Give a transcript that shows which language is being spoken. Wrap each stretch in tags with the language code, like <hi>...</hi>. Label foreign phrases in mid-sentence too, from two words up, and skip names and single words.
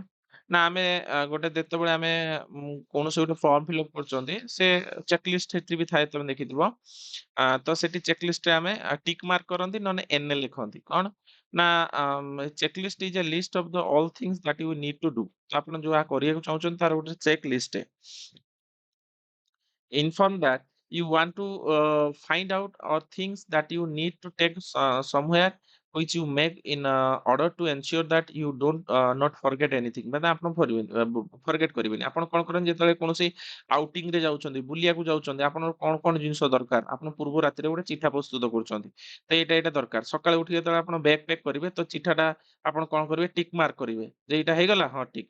<or>ନା ଆମେ ଗୋଟେ ଯେତେବେଳେ ଆମେ କୌଣସି ଗୋଟେ ଫର୍ମ ଫିଲ୍ଅପ୍ କରୁଛନ୍ତି ସେ</or> <en>check list</en> <or>ସେଥିରେ ବି ଥାଏ ତମେ ଦେଖିଥିବ। ତ ସେଠି</or> <en>check listରେ</en> <or>ଆମେ</or> <en>tick mark</en> <or>କରନ୍ତି ନହେଲେ ଏନ୍ ଲେଖନ୍ତି। କଣ?</or> <en>ନା check list is a list of the all things that you need to do।</en> <or>ତ ଆପଣ ଯାହା କରିବାକୁ ଚାହୁଁଛନ୍ତି ତାର ଗୋଟେ</or> <en>check list. Inform that you want to find out or things that you need to take somewhere which you make in order to ensure that you don't not forget anything</en> <or>ମାନେ ଆପଣ ଫରଗେଟ୍ କରିବେନି। ଆପଣ କଣ କରନ୍ତି ଯେତେବେଳେ କୌଣସି ଆଉଟିଂ ରେ ଯାଉଛନ୍ତି, ବୁଲିବାକୁ ଯାଉଛନ୍ତି, ଆପଣଙ୍କର କଣ କଣ ଜିନିଷ ଦରକାର ଆପଣ ପୂର୍ବ ରାତିରେ ଗୋଟେ ଚିଠା ପ୍ରସ୍ତୁତ କରୁଛନ୍ତି। ତ ଏଇଟା ଦରକାର। ସକାଳେ ଉଠି ଯେତେବେଳେ ଆପଣ</or> <en>bag pack</en> <or>କରିବେ ତ ଚିଠାଟା ଆପଣ କଣ କରିବେ</or> <en>tick mark</en> <or>କରିବେ। ଯେ ଏଇଟା ହେଇଗଲା ହଁ ଠିକ୍।</or>